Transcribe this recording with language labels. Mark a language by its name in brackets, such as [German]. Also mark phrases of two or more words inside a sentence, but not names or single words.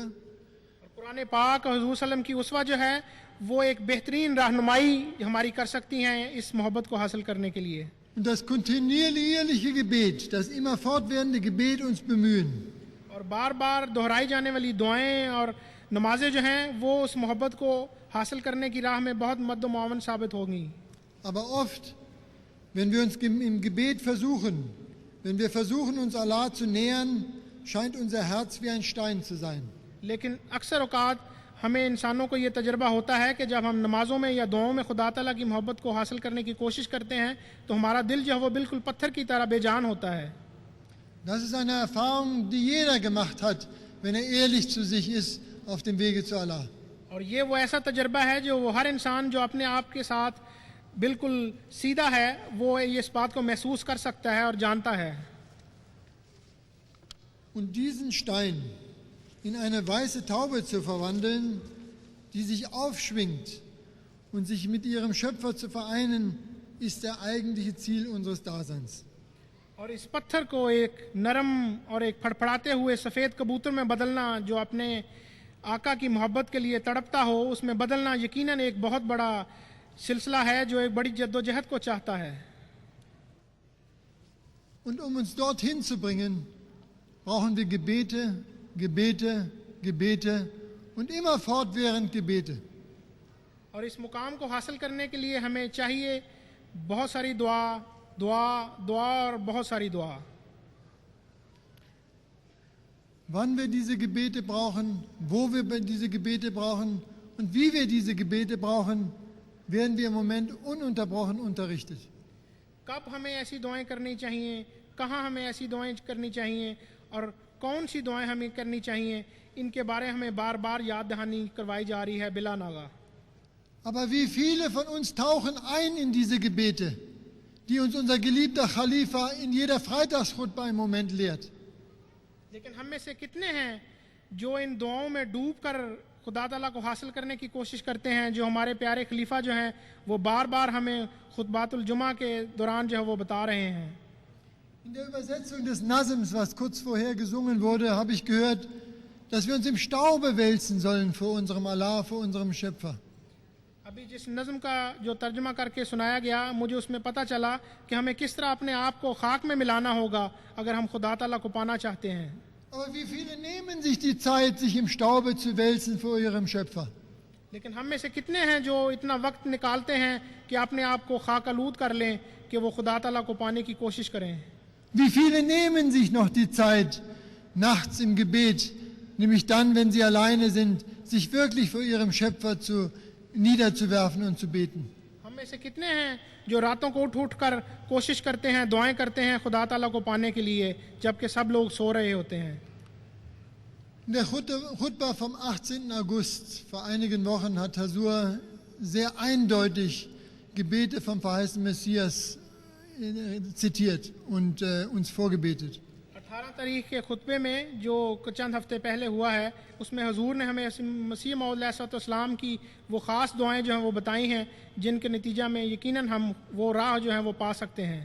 [Urdu] اور قرآن پاک اور حضور صلعم کی اسوہ جو ہے وہ ایک بہترین رہنمائی ہماری کر سکتی ہیں اس محبت کو حاصل کرنے کے لیے. [German] Und das kontinuierliche Gebet, das immer fortwährende Gebet uns bemühen. [Urdu] اور بار بار دہرائی جانے والی دعائیں اور نمازیں جو ہیں وہ اس محبت کو حاصل کرنے کی راہ میں بہت مدد معاون ثابت ہوں گی. [German] Aber oft, wenn wir uns im Gebet versuchen, wenn wir versuchen, uns Allah zu nähern, scheint unser Herz wie ein Stein zu sein. [Urdu] لیکن اکثر اوقات ہمیں انسانوں کو یہ تجربہ ہوتا ہے کہ جب ہم نمازوں میں یا دعاؤں میں خدا تعالیٰ کی محبت کو حاصل کرنے کی کوشش کرتے ہیں تو ہمارا دل جو ہے وہ بالکل پتھر کی طرح بے جان ہوتا ہے. [German] Das ist eine Erfahrung, die jeder gemacht hat, wenn er ehrlich zu sich ist auf dem Wege zu Allah. [Urdu] اور یہ وہ ایسا تجربہ ہے جو وہ ہر انسان جو اپنے آپ کے ساتھ بالکل سیدھا ہے وہ یہ اس بات کو محسوس کر سکتا ہے اور جانتا ہے. [German] Und diesen Stein in eine weiße Taube zu verwandeln, die sich aufschwingt und sich mit ihrem Schöpfer zu vereinen, ist der eigentliche Ziel unseres Daseins. [Urdu] اور اس پتھر کو ایک نرم اور ایک پھڑپھڑاتے ہوئے سفید کبوتر میں بدلنا جو اپنے آقا کی محبت کے لیے تڑپتا ہو اس میں بدلنا یقیناً ایک بہت بڑا سلسلہ ہے جو ایک بڑی جدوجہد کو چاہتا ہے. [German] Und uns dorthin zu bringen, brauchen wir Gebete, Gebete, Gebete und immer fortwährend Gebete. [Urdu] اور اس مقام کو حاصل کرنے کے لیے ہمیں چاہیے بہت ساری دعا دعا دعا اور بہت ساری دعا. [German] Wann wir diese Gebete brauchen, wo wir diese Gebete brauchen und wie wir diese Gebete brauchen, werden wir im Moment ununterbrochen unterrichtet. [Urdu] کب ہمیں ایسی دعائیں کرنی چاہییں، کہاں ہمیں ایسی دعائیں کرنی چاہییں اور کون سی دعائیں ہمیں کرنی چاہییں، ان کے بارے ہمیں بار بار یاد دہانی کروائی جا رہی ہے بلا ناغہ. [German] Aber wie viele von uns tauchen ein in diese Gebete, die uns unser geliebter Khalifa in jeder Freitagskhutbah im Moment lehrt. [Urdu] لیکن ہم میں سے کتنے ہیں جو ان دعاؤں میں ڈوب کر خدا تعالیٰ کو حاصل کرنے کی کوشش کرتے ہیں جو ہمارے پیارے خلیفہ جو ہیں وہ بار بار ہمیں خطبات الجمعہ کے دوران جو ہے وہ بتا رہے ہیں. [German] In der Übersetzung des Nazms, was kurz vorher gesungen wurde, habe ich gehört, dass wir uns im Staube wälzen sollen vor unserem Allah, vor unserem Schöpfer. [Urdu] ابھی جس نظم کا جو ترجمہ کر کے سنایا گیا مجھے اس میں پتا چلا کہ ہمیں کس طرح اپنے آپ کو خاک میں ملانا ہوگا اگر ہم خدا تعالیٰ کو پانا چاہتے ہیں. [German] Aber wie viele nehmen sich die Zeit, sich im Staube zu wälzen vor ihrem Schöpfer? [Urdu] لیکن ہم میں سے کتنے ہیں جو اتنا وقت نکالتے ہیں کہ اپنے آپ کو خاک آلود کر لیں کہ وہ خدا تعالیٰ کو پانے کی کوشش کریں. [German] Wie viele nehmen sich noch die Zeit, nachts im Gebet, nämlich dann, wenn sie alleine sind, sich wirklich vor ihrem Schöpfer niederzuwerfen und zu beten? [Urdu] ہم میں سے کتنے ہیں جو راتوں کو اٹھ اٹھ کر کوشش کرتے ہیں، دعائیں کرتے ہیں خدا تعالیٰ کو پانے کے لیے جبکہ سب لوگ سو رہے ہوتے ہیں. [German] In der Khutbah vom 18. August vor einigen Wochen hat Hasur sehr eindeutig Gebete vom verheißenen Messias zitiert und uns vorgebetet. [Urdu] 18 تاریخ کے خطبے میں جو چند ہفتے پہلے ہوا ہے اس میں حضور نے ہمیں مسیح موعود علیہ السلام کی وہ خاص دعائیں جو ہیں وہ بتائی ہیں جن کے نتیجہ میں یقیناً ہم وہ راہ جو ہے وہ پا سکتے ہیں.